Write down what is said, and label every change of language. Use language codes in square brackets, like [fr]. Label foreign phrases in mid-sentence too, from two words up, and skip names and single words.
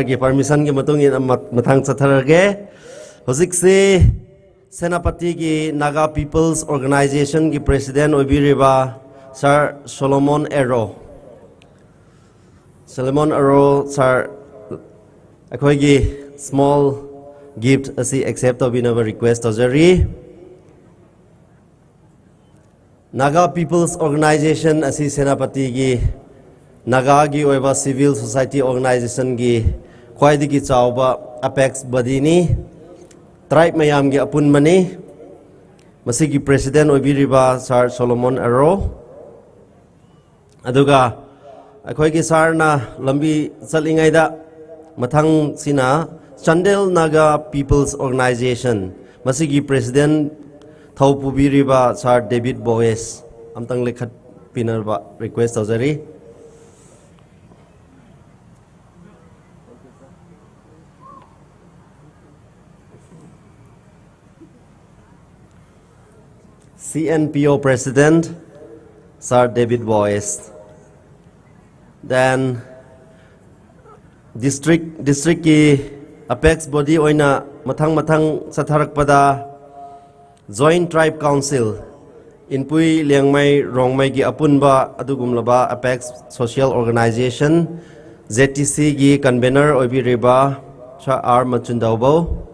[mni] gi permission gi matung in mathang sathar rage hojik se senapati gi Naga People's Organization gi president obiriba Sir Solomon Arrow sir akhoi gi [en] small gift [mni] asi accept obinaba request ozari Naga People's Organization asi senapati gi Naga gi oiba [en] civil society organization [mni] gi khwaidigi chawba [en] apex body [mni] ni tribe mayam gi apun mani masigi president oibiriba Sir Solomon Arrow aduga akhoi gi sar na lambi chalingai da mathang sina Chandel Naga People's Organization masigi president thau pubiriba Sir David Boyes amtang lekhat pinarba request ozari [en] CNPO President Sir David Boyes then district ki apex body [mni] oina mathang satharak pada Joint Tribe Council inpui liangmai rongmai gi apunba adugumlaba [en] apex social organization [mni] ZTC gi convener oibiriba cha R Machundaubo